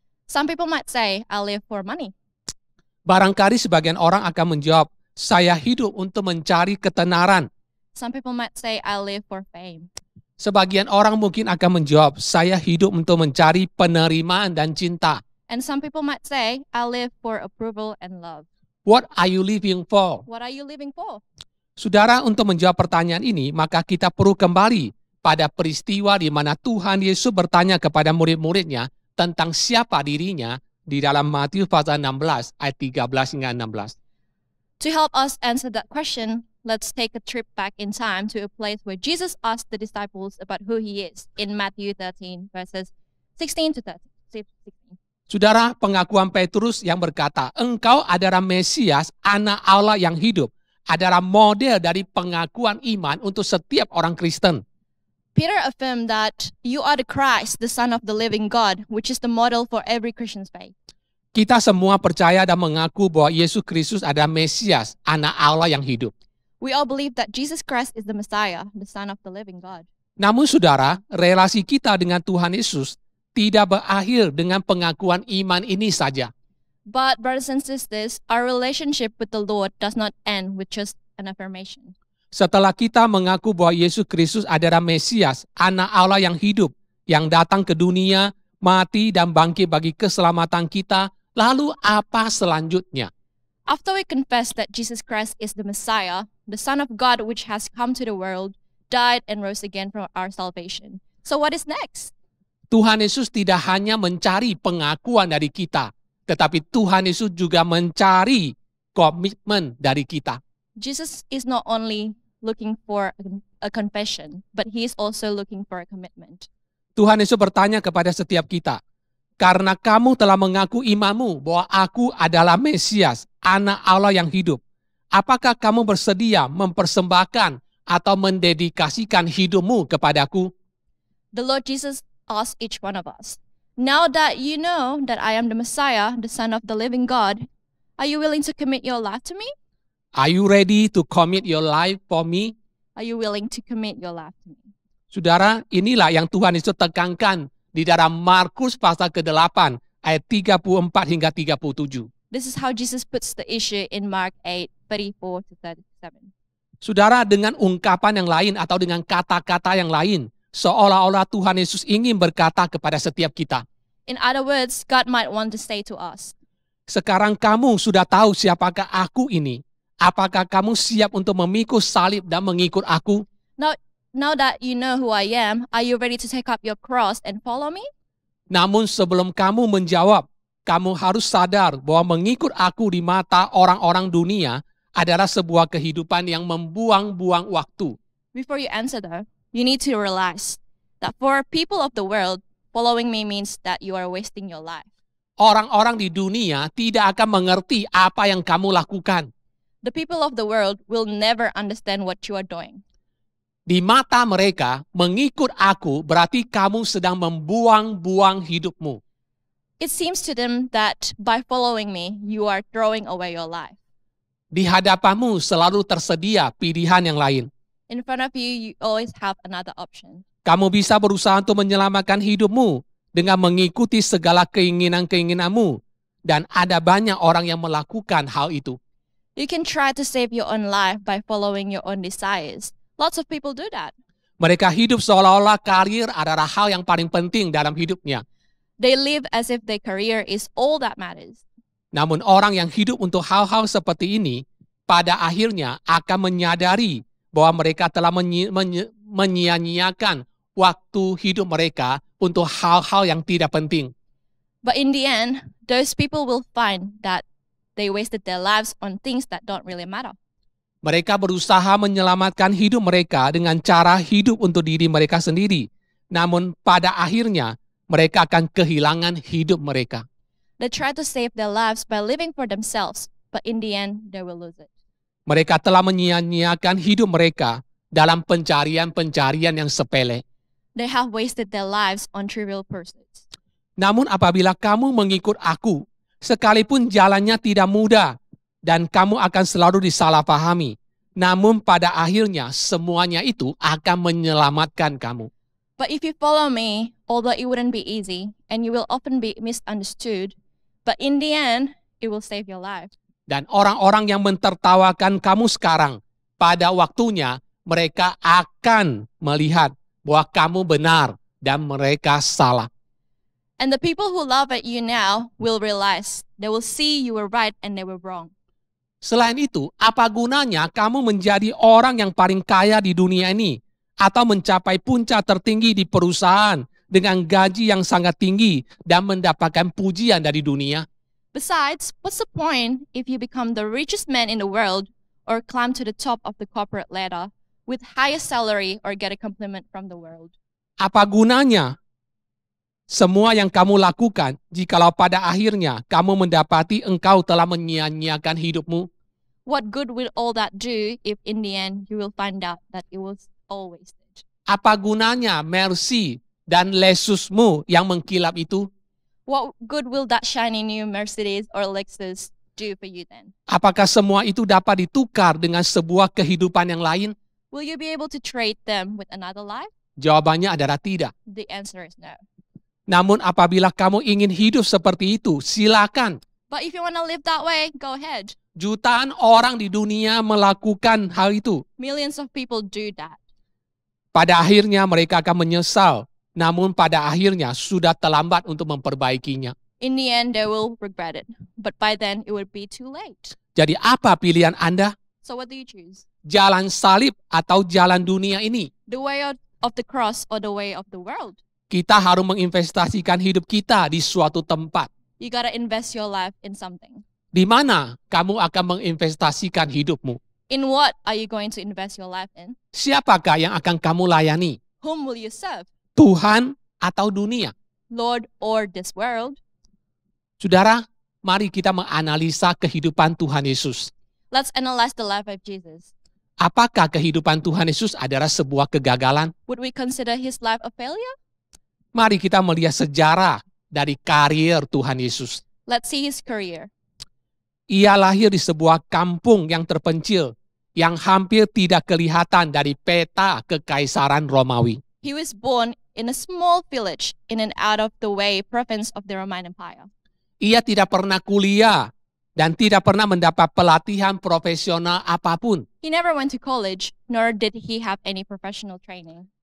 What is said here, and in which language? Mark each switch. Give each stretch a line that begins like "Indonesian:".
English: Some people might say, I live for money.
Indonesian: Barangkali sebagian orang akan menjawab, "Saya hidup untuk mencari ketenaran."
English: Some people might say, I live for fame.
Indonesian: Sebagian orang mungkin akan menjawab, "Saya hidup untuk mencari penerimaan dan cinta."
English: And some people might say, I live for approval and love. What are you living for? What are you living for?
Indonesian: Saudara, untuk menjawab pertanyaan ini, maka kita perlu kembali pada peristiwa di mana Tuhan Yesus bertanya kepada murid-muridnya tentang siapa dirinya di dalam Matius pasal 16 ayat 13 hingga 16.
English: To help us answer that question, let's take a trip back in time to a place where Jesus asked the disciples about who he is in Matthew 13 verses 16 to 16.
Indonesian: Saudara, pengakuan Petrus yang berkata, "Engkau adalah Mesias, anak Allah yang hidup," adalah model dari pengakuan iman untuk setiap orang Kristen.
English: Peter affirmed that you are the Christ, the Son of the living God, which is the model for every Christian's faith.
Indonesian: Kita semua percaya dan mengaku bahwa Yesus Kristus adalah Mesias, anak Allah yang hidup.
English: We all believe that Jesus Christ is the Messiah, the Son of the living God.
Indonesian: Namun saudara, relasi kita dengan Tuhan Yesus tidak berakhir dengan pengakuan iman ini saja.
English: But brothers and sisters, our relationship with the Lord does not end with just an affirmation.
Indonesian: Setelah kita mengaku bahwa Yesus Kristus adalah Mesias, anak Allah yang hidup, yang datang ke dunia, mati dan bangkit bagi keselamatan kita, lalu apa selanjutnya?
English: After we confess that Jesus Christ is the Messiah, the Son of God which has come to the world, died and rose again for our salvation. So what is next?
Indonesian: Tuhan Yesus tidak hanya mencari pengakuan dari kita, tetapi Tuhan Yesus juga mencari komitmen dari kita.
English: Jesus is not only looking for a confession, but he is also looking for a commitment.
Indonesian: Tuhan Yesus bertanya kepada setiap kita, "Karena kamu telah mengaku imanmu bahwa aku adalah Mesias, anak Allah yang hidup, apakah kamu bersedia mempersembahkan atau mendedikasikan hidupmu kepadaku?"
English: The Lord Jesus asked each one of us, "Now that you know that I am the Messiah, the Son of the living God, are you willing to commit your life to me? Are you ready to commit your life for me? Are you willing to commit your life to me?"
Indonesian: Saudara, inilah yang Tuhan Yesus tekankan di dalam Markus pasal ke-8 ayat 34 hingga 37.
English: This is how Jesus puts the issue in Mark 8:34 to 37.
Indonesian: Saudara, dengan ungkapan yang lain atau dengan kata-kata yang lain, seolah-olah Tuhan Yesus ingin berkata kepada setiap kita,
English: In other words, God might want to say to us,
Indonesian: "Sekarang kamu sudah tahu siapakah aku ini. Apakah kamu siap untuk memikul salib dan mengikut aku?"
English: Now that you know who I am, are you ready to take up your cross and follow me?
Indonesian: Namun sebelum kamu menjawab, kamu harus sadar bahwa mengikut aku di mata orang-orang dunia adalah sebuah kehidupan yang membuang-buang waktu.
English: Before you answer though, you need to realize that for people of the world, following me means that you are wasting your life.
Indonesian: Orang-orang di dunia tidak akan mengerti apa yang kamu lakukan.
English: The people of the world will never understand what you are doing.
Indonesian: Di mata mereka, mengikut aku berarti kamu sedang membuang-buang hidupmu.
English: It seems to them that by following me, you are throwing away your life.
Indonesian: Di hadapanmu selalu tersedia pilihan yang lain.
English: In front of you, you always have another option.
Indonesian: Kamu bisa berusaha untuk menyelamatkan hidupmu dengan mengikuti segala keinginan-keinginanmu. Dan ada banyak orang yang melakukan hal itu.
English: You can try to save your own life by following your own desires. Lots of people do that.
Indonesian: Mereka hidup seolah-olah karir adalah hal yang paling penting dalam hidupnya.
English: They live as if their career is all that matters.
Indonesian: Namun orang yang hidup untuk hal-hal seperti ini, pada akhirnya akan menyadari bahwa mereka telah menyia-nyiakan waktu hidup mereka untuk hal-hal yang tidak penting.
English: But in the end, those people will find that they wasted their lives on things that don't really matter.
Indonesian: Mereka berusaha menyelamatkan hidup mereka dengan cara hidup untuk diri mereka sendiri. Namun pada akhirnya, mereka akan kehilangan hidup mereka.
English: They try to save their lives by living for themselves, but in the end, they will lose it.
Indonesian: Mereka telah menyia-nyiakan hidup mereka dalam pencarian-pencarian yang sepele.
English: They have wasted their lives on trivial pursuits.
Indonesian: Namun apabila kamu mengikut aku, sekalipun jalannya tidak mudah, dan kamu akan selalu disalahpahami, namun pada akhirnya semuanya itu akan menyelamatkan kamu.
English: But if you follow me, although it wouldn't be easy, and you will often be misunderstood, but in the end, it will save your life.
Indonesian: Dan orang-orang yang mentertawakan kamu sekarang, pada waktunya mereka akan melihat bahwa kamu benar dan mereka salah.
English: And the people who laugh at you now will realize, they will see you were right and they were wrong.
Indonesian: Selain itu, apa gunanya kamu menjadi orang yang paling kaya di dunia ini atau mencapai puncak tertinggi di perusahaan dengan gaji yang sangat tinggi dan mendapatkan pujian dari dunia?
English: Besides, what's the point if you become the richest man in the world or climb to the top of the corporate ladder with highest salary or get a compliment from the world?
Indonesian: Apa gunanya semua yang kamu lakukan jikalau pada akhirnya kamu mendapati engkau telah menyia-nyiakan hidupmu?
English: What good will all that do if in the end you will find out that it was all wasted?
Indonesian: Apa gunanya Mercy dan Lexusmu yang mengkilap itu?
English: What good will that shiny new Mercedes or Lexus do for you then?
Indonesian: Apakah semua itu dapat ditukar dengan sebuah kehidupan yang lain?
English: Will you be able to trade them with another life?
Indonesian: Jawabannya adalah tidak.
English: The answer is no.
Indonesian: Namun apabila kamu ingin hidup seperti itu, silakan.
English: But if you want to live that way, go ahead.
Indonesian: Jutaan orang di dunia melakukan hal itu.
English: Millions of people do that.
Indonesian: Pada akhirnya mereka akan menyesal. Namun pada akhirnya sudah terlambat untuk memperbaikinya.
English: In the end, they will regret it. But by then, it would be too late.
Indonesian: Jadi apa pilihan Anda?
English: So what do you choose?
Indonesian: Jalan salib atau jalan dunia ini?
English: The way of the cross or the way of the world?
Indonesian: Kita harus menginvestasikan hidup kita di suatu tempat.
English: You gotta invest your life in something.
Indonesian: Di mana kamu akan menginvestasikan hidupmu?
English: In what are you going to invest your life in?
Indonesian: Siapakah yang akan kamu layani?
English: Whom will you serve?
Indonesian: Tuhan atau dunia?
English: Lord or this world?
Indonesian: Saudara, mari kita menganalisa kehidupan Tuhan Yesus.
English: Let's analyze the life of Jesus.
Indonesian: Apakah kehidupan Tuhan Yesus adalah sebuah kegagalan?
English: Would we consider his life a failure?
Indonesian: Mari kita melihat sejarah dari karir Tuhan Yesus.
English: Let's see his career.
Indonesian: Ia lahir di sebuah kampung yang terpencil, yang hampir tidak kelihatan dari peta kekaisaran Romawi.
English: He was born in a small village in an out-of-the-way province of the Roman Empire.
Indonesian: Ia tidak pernah kuliah dan tidak pernah mendapat pelatihan profesional apapun.
English: He never went to college, nor did he have any professional training.